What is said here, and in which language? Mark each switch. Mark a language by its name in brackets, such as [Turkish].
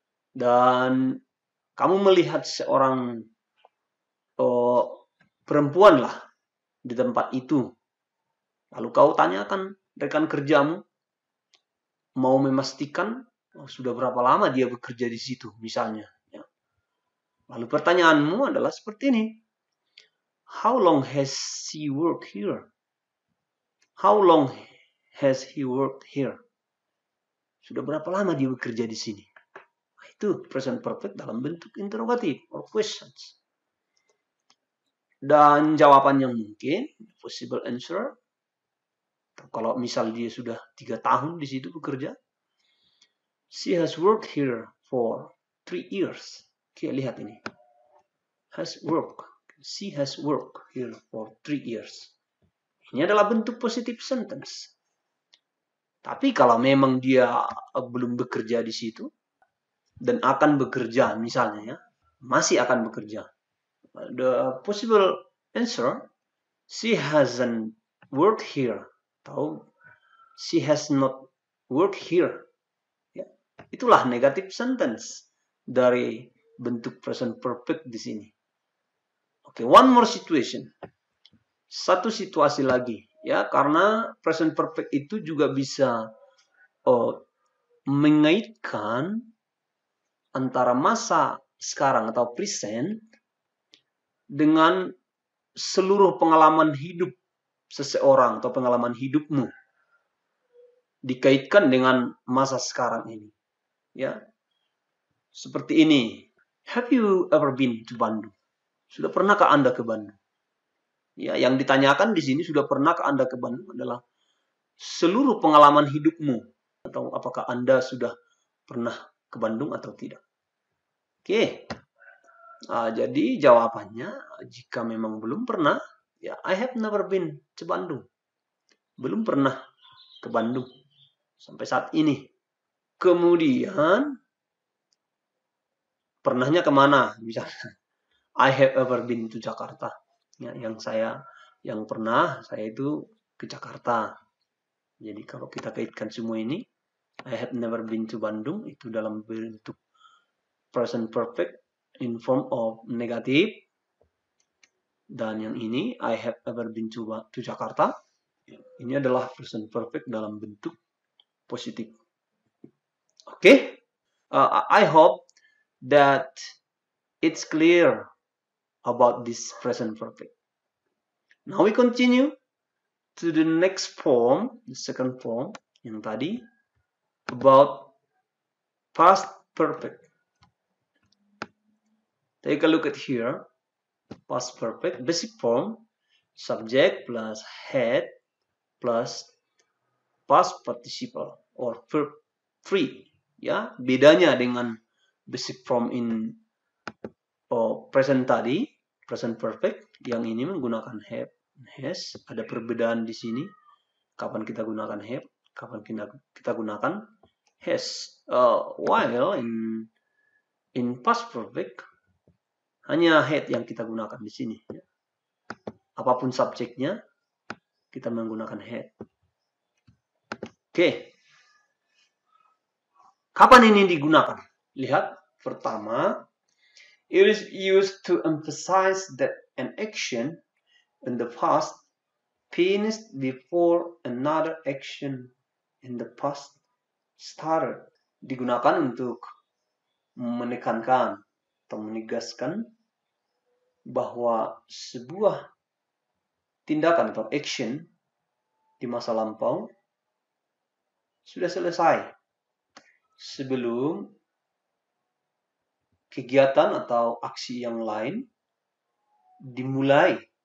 [Indonesian] Dan kamu melihat seorang perempuan lah di tempat itu. Lalu kau tanyakan rekan kerjamu, mau memastikan sudah berapa lama dia bekerja di situ misalnya. Ya. Lalu pertanyaanmu adalah seperti ini. [English] How long has he worked here? How long has he worked here? [Indonesian] Sudah berapa lama dia bekerja di sini? Itu present perfect dalam bentuk interrogatif or questions. Dan jawaban yang mungkin, possible answer, kalau misal dia sudah 3 tahun di situ bekerja, [English] she has worked here for 3 years. [Indonesian] Oke, lihat ini. Has worked. [English] She has worked here for 3 years. [Indonesian] Ini adalah bentuk positive sentence. Tapi kalau memang dia belum bekerja di situ dan akan bekerja misalnya ya, masih akan bekerja. [English] The possible answer, she hasn't worked here. Atau she has not worked here. [Indonesian] Ya. Itulah negative sentence dari bentuk present perfect di sini. [English] Oke, one more situation. [Indonesian] Satu situasi lagi. Ya, karena present perfect itu juga bisa mengaitkan antara masa sekarang atau present dengan seluruh pengalaman hidup seseorang atau pengalaman hidupmu dikaitkan dengan masa sekarang ini. Ya. Seperti ini. [English] Have you ever been to Bandung? [Indonesian] Sudah pernahkah Anda ke Bandung? Ya, yang ditanyakan di sini sudah pernahkah Anda ke Bandung adalah seluruh pengalaman hidupmu atau apakah Anda sudah pernah ke Bandung atau tidak. Oke. Jadi jawabannya jika memang belum pernah, ya [English] I have never been to Bandung. [Indonesian] Belum pernah ke Bandung sampai saat ini. Kemudian pernahnya kemana? [English] Misalnya I have ever been to Jakarta. [Indonesian] Ya, yang pernah saya itu ke Jakarta. Jadi kalau kita kaitkan semua ini, [English] I have never been to Bandung [Indonesian] itu dalam bentuk present perfect in form of negatif. Dan yang ini [English] I have ever been to Jakarta. [Indonesian] Ini adalah present perfect dalam bentuk positif. Okay? [English] I hope that it's clear about this present perfect. Now we continue to the next form, the second form [Indonesian] yang tadi [English] about past perfect. Take a look at here. Past perfect, basic form, subject plus had plus past participle or verb free. [Indonesian] Ya, bedanya dengan [English] basic form in present [Indonesian] tadi, present perfect, yang ini menggunakan have, has. Ada perbedaan di sini. Kapan kita gunakan have, kapan kita gunakan has. [English] While in past perfect [Indonesian] hanya had yang kita gunakan di sini. Apapun subjeknya, kita menggunakan had. Oke. Kapan ini digunakan? Lihat, [English] Pertama, it is used to emphasize that an action in the past finished before another action in the past started. [Indonesian] Digunakan untuk menekankan atau menegaskan bahwa sebuah tindakan atau action di masa lampau sudah selesai sebelum kegiatan atau aksi yang lain dimulai.